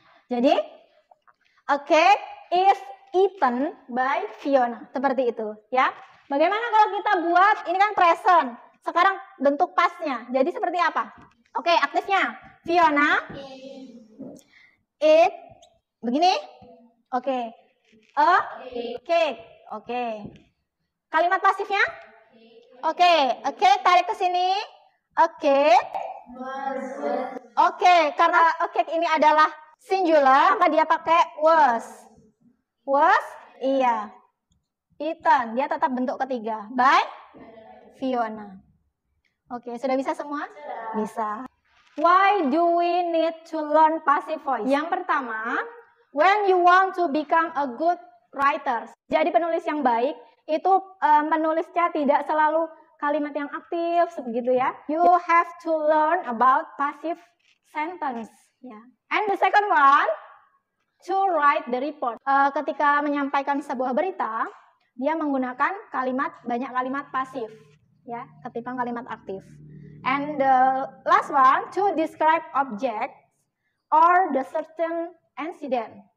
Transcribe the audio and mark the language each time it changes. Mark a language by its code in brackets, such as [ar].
[en] Jadi, a cake is eaten by Fiona. [id] Seperti itu, ya. Bagaimana kalau kita buat, ini kan present. Sekarang bentuk pastnya. Jadi seperti apa? Oke, aktifnya. [en] Fiona eat, [id] begini. Oke, a cake. Oke. Kalimat pasifnya? Oke, a cake tarik ke sini. A cake. Oke, karena a cake ini adalah singular, maka dia pakai was. Was? Iya. Eaten, dia tetap bentuk ketiga. By Fiona. Oke, sudah bisa semua? Bisa. [en] Why do we need to learn passive voice? [id] Yang pertama, [en] when you want to become a good writer. [id] Jadi penulis yang baik itu menulisnya tidak selalu kalimat yang aktif begitu ya. [en] You have to learn about passive sentence. Ya. And the second one, to write the report. [id] Ketika menyampaikan sebuah berita, dia menggunakan banyak kalimat pasif, ya, ketimbang kalimat aktif. [en] And the last one, to describe object or the certain incident.